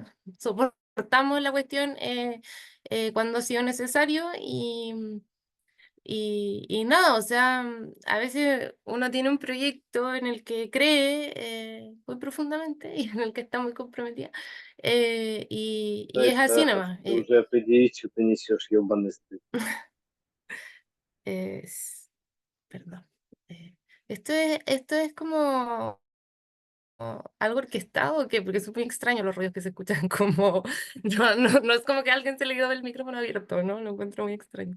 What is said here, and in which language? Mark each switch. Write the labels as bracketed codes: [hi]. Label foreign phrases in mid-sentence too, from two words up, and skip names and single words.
[es] soportamos la cuestión cuando ha sido necesario Y nada, o sea, a veces uno tiene un proyecto en el que cree muy profundamente y en el que está muy comprometida. Y es así Это nomás. [ru] ты уже определись, что ты несешь ебаный стыд. [es] Perdón. Esto es como algo orquestado, ¿o qué? Porque es muy extraño los ruidos que se escuchan como... No es como que a alguien se le quedó el micrófono abierto, ¿no? Lo encuentro muy extraño.